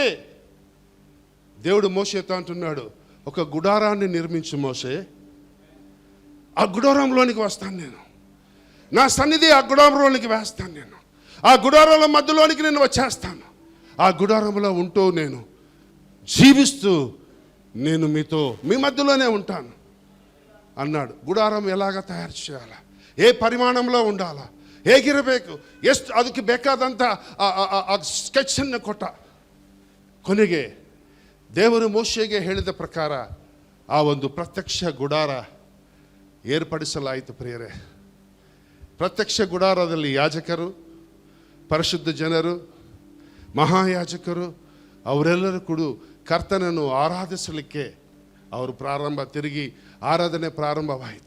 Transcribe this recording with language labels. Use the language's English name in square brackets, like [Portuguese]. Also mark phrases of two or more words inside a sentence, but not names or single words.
[Telugu] దేవుడు మోషేతో అంటున్నాడు, ఒక గుడారాన్ని నిర్మించు మోషే, ఆ గుడారంలోనికి వస్తాను నేను, నా సన్నిధి ఆ గుడారంలోనికి వేస్తాను నేను, ఆ గుడారాల మధ్యలోనికి నేను వచ్చేస్తాను, ఆ గుడారంలో ఉంటూ నేను జీవిస్తూ నేను మీ మధ్యలోనే ఉంటాను అన్నాడు. గుడారం ఎలాగ తయారు చేయాలా, ఏ పరిమాణంలో ఉండాలా, [Kannada] ಹೇಗಿರಬೇಕು, ಎಷ್ಟು ಅದಕ್ಕೆ ಬೇಕಾದಂಥ ಸ್ಕೆಚನ್ನು ಕೊಟ್ಟ. ಕೊನೆಗೆ ದೇವರು ಮೋಶೆಗೆ ಹೇಳಿದ ಪ್ರಕಾರ ಆ ಒಂದು ಪ್ರತ್ಯಕ್ಷ ಗುಡಾರ ಏರ್ಪಡಿಸಲಾಯಿತು ಪ್ರಿಯರೇ. ಪ್ರತ್ಯಕ್ಷ ಗುಡಾರದಲ್ಲಿ ಯಾಜಕರು, ಪರಿಶುದ್ಧ ಜನರು, ಮಹಾಯಾಜಕರು ಅವರೆಲ್ಲರೂ ಕೂಡ ಕರ್ತನನ್ನು ಆರಾಧಿಸಲಿಕ್ಕೆ ಅವರು ತಿರುಗಿ ಆರಾಧನೆ ಪ್ರಾರಂಭವಾಯಿತು.